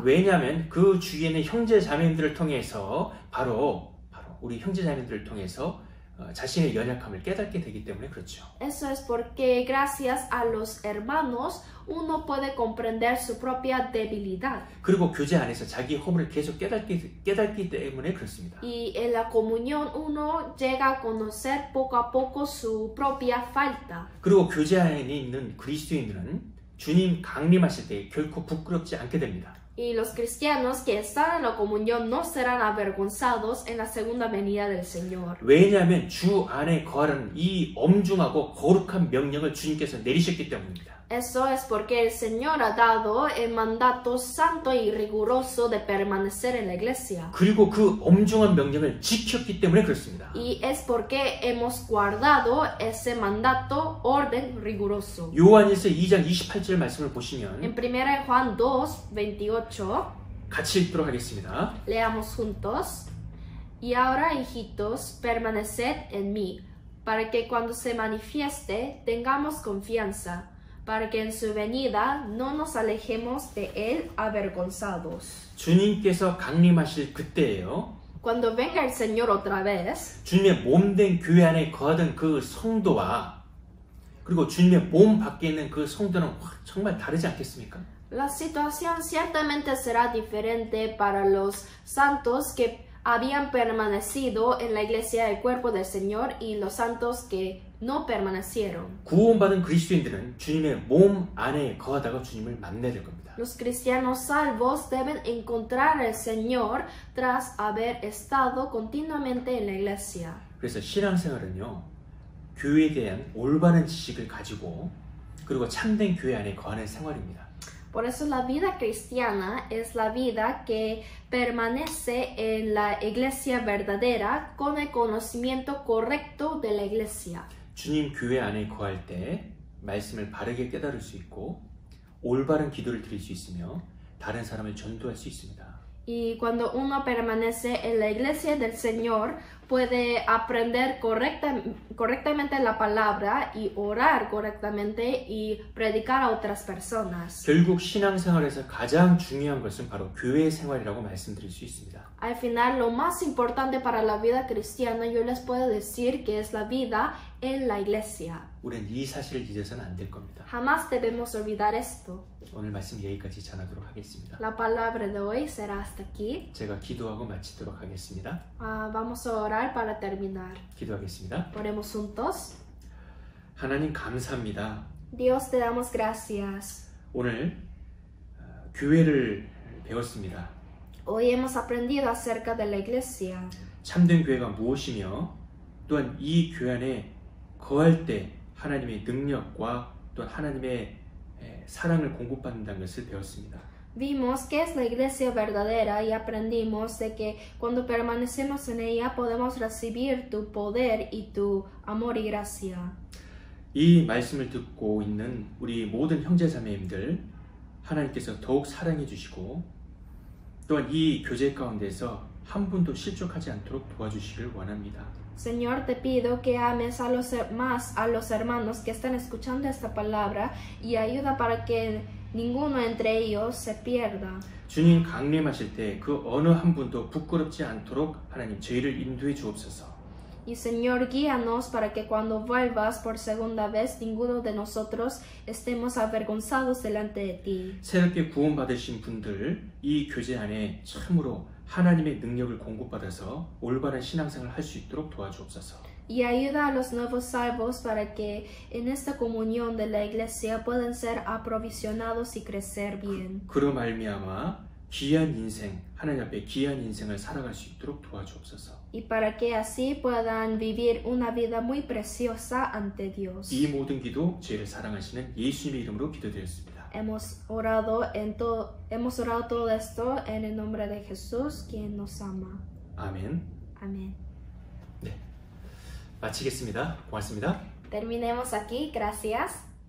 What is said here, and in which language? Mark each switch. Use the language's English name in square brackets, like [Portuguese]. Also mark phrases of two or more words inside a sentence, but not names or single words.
[Korean] 왜냐하면 그 주위에는 형제 자매들을 통해서 바로 우리 형제 자매들을 통해서 자신의 연약함을 깨닫게 되기 때문에 그렇죠. [Spanish] Eso es porque gracias a los hermanos uno puede comprender su propia debilidad. [Korean] 그리고 교제 안에서 자기 허물을 계속 깨닫기 때문에 그렇습니다. [Spanish] Y en la comunión uno llega a conocer poco a poco su propia falta. [Korean] 그리고 교제 안에 있는 그리스도인들은 주님 강림하실 때 결코 부끄럽지 않게 됩니다. [Spanish] Y los cristianos que están en la comunión no serán avergonzados en la segunda venida del Señor. [Korean] 왜냐하면 주 안에 거하라는 이 엄중하고 거룩한 명령을 주님께서 내리셨기 때문입니다. [Spanish] Eso es porque el Señor ha dado el mandato santo y riguroso de permanecer en la iglesia. [Korean] 그리고 그 엄중한 명령을 지켰기 때문에 그렇습니다. [Spanish] Y es porque hemos guardado ese mandato, orden riguroso. [Korean] 요한일서 2장 28절 말씀을 보시면 [Spanish] En 1 Juan 2, 28, [Korean] 같이 읽도록 하겠습니다. [Spanish] leamos juntos. Y ahora, hijitos, permaneced en mí, para que cuando se manifieste tengamos confianza, para que en su venida no nos alejemos de él avergonzados. [Korean] 주님께서 강림하실 그때예요. [Spanish] Cuando venga el Señor otra vez, [Korean] 주님의 몸된 교회 안에 거하던 그 성도와 그리고 주님의 몸 밖에 있는 그 성도는 정말 다르지 않겠습니까? [Spanish] la situación ciertamente será diferente para los santos que habían permanecido en la iglesia del cuerpo del Señor y los santos que no permanecieron. [Korean] 구원받은 그리스도인들은 주님의 몸 안에 거하다가 주님을 만나야 될 겁니다. [Spanish] Los cristianos salvos deben encontrar al Señor tras haber estado continuamente en la iglesia. [Korean] 그래서 신앙생활은요, 교회에 대한 올바른 지식을 가지고 그리고 참된 교회 안에 거하는 생활입니다. [Spanish] Por eso la vida cristiana es la vida que permanece en la iglesia verdadera con el conocimiento correcto de la iglesia. [Korean] 주님 교회 안에 거할 때 말씀을 바르게 깨달을 수 있고 올바른 기도를 드릴 수 있으며 다른 사람을 전도할 수 있습니다. [Spanish] Y cuando uno permanece en la iglesia del Señor, puede aprender correctamente la palabra y orar correctamente y predicar a otras personas. [Korean] 결국 신앙생활에서 가장 중요한 것은 바로 교회 생활이라고 말씀드릴 수 있습니다. [Spanish] Al final, lo más importante para la vida cristiana, yo les puedo decir que es la vida en la iglesia. [Korean] 우리는 이 사실을 잊어서는 안 될 겁니다. [Spanish] Jamás debemos olvidar esto. [Korean] 오늘 말씀 여기까지 전하도록 하겠습니다. [Spanish] La palabra de hoy será hasta aquí. [Korean] 제가 기도하고 마치도록 하겠습니다. [Spanish] Vamos a orar para terminar. [Korean] 기도하겠습니다. [Spanish] Oremos juntos. [Korean] 하나님 감사합니다. [Spanish] Dios, te damos gracias. [Korean] 오늘 교회를 배웠습니다. [Spanish] Hoy hemos aprendido acerca de la iglesia. [Korean] 참된 교회가 무엇이며 또한 이 교회 안에 거할 때 하나님의 능력과 또 하나님의 사랑을 공급받는다는 것을 배웠습니다. [Spanish] Vimos que es la iglesia verdadera y aprendimos de que cuando permanecemos en ella podemos recibir tu poder y tu amor y gracia. [Korean] 이 말씀을 듣고 있는 우리 모든 형제자매님들 하나님께서 더욱 사랑해 주시고 또한 이 교제 가운데서 한 분도 실족하지 않도록 도와주시길 원합니다. [Spanish] Señor, te pido que ames más a los hermanos que están escuchando esta palabra y ayuda para que ninguno entre ellos se pierda. [Korean] 주님 강림하실 때 그 어느 한 분도 부끄럽지 않도록 하나님 저희를 인도해 주옵소서. [Spanish] Y Señor, guíanos para que cuando vuelvas por segunda vez ninguno de nosotros estemos avergonzados delante de ti. [Korean] 새롭게 구원받으신 분들 이 교제 안에 참으로 하나님의 능력을 공급받아서 올바른 신앙생활을 할 수 있도록 도와주옵소서. [Spanish] Y ayuda a los nuevos salvos para que en esta comunión de la iglesia puedan ser aprovisionados y crecer bien. [Korean] 그로 말미암아 귀한 인생, 하나님 앞에 귀한 인생을 살아갈 수 있도록 도와주옵소서. [Spanish] Y para que así puedan vivir una vida muy preciosa ante Dios. [Korean] 이 모든 기도 저희를 사랑하시는 예수님의 이름으로 기도드렸습니다. [Spanish] Hemos orado todo esto en el nombre de Jesús, quien nos ama. [Korean] 아멘. [Spanish] Amén. [Korean] 네, 마치겠습니다. 고맙습니다. [Spanish] Terminemos aquí. Gracias.